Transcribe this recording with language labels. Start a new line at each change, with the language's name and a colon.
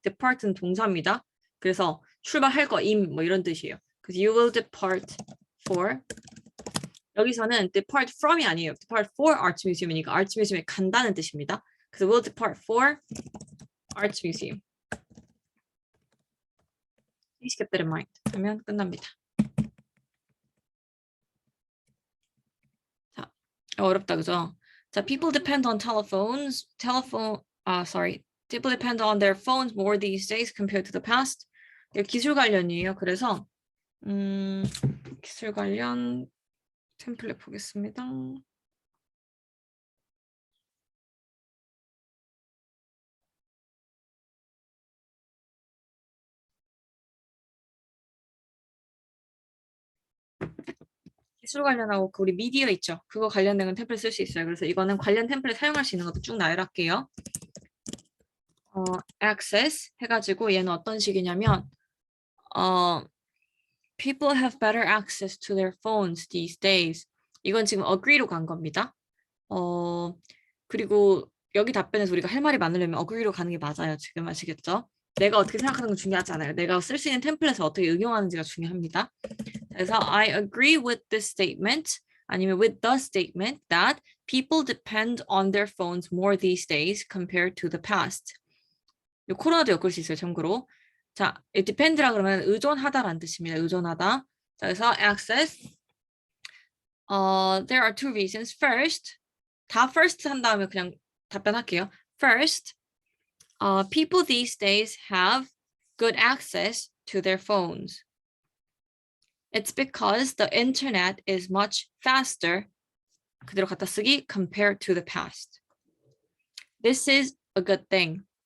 Korean: depart는 동사입니다. 그래서 출발할 거, 뭐 이런 뜻이에요. 그래서
English: you will depart for.
Korean: 여기서는 depart from이 아니에요.
English: depart for Arts Museum
Korean: 이니까 Arts Museum에 간다는 뜻입니다. 그래서
English: will depart for Arts Museum. Please keep that in mind.
Korean: 하면 끝납니다. 어렵다, 그죠?
English: 자, people depend on people depend on their phones more these days compared to the past.
Korean: 이게 기술 관련이에요. 그래서 기술 관련 템플릿 보겠습니다. 기술 관련하고 우리 미디어 있죠? 그거 관련된 건 템플릿 쓸 수 있어요. 그래서 이거는 관련 템플릿 사용할 수 있는 것도 쭉 나열할게요.
English: access
Korean: 해가지고 얘는 어떤 식이냐면
English: people have better access to their phones these days.
Korean: 이건 지금 agree로 간 겁니다. 그리고 여기 답변에서 우리가 할 말이 많으려면 agree로 가는 게 맞아요. 지금 아시겠죠? 내가 어떻게 생각하는 건 중요하지 않아요. 내가 쓸 수 있는 템플릿을 어떻게 응용하는지가 중요합니다.
English: 그래서 I agree with this statement
Korean: 아니면
English: with the statement that people depend on their phones more these days compared to the past.
Korean: 이 코로나도 엮을 수 있어요. 참고로. 자, depend라 그러면 의존하다라는 뜻입니다. 의존하다. 자, 그래서 access.
English: There are two reasons.
Korean: First, 다 first 한 다음에 그냥 답변할게요.
English: First, people these days have good access to their phones. It's because the internet is much faster.
Korean: 그대로 갖다 쓰기
English: compared to the past. This is a good thing.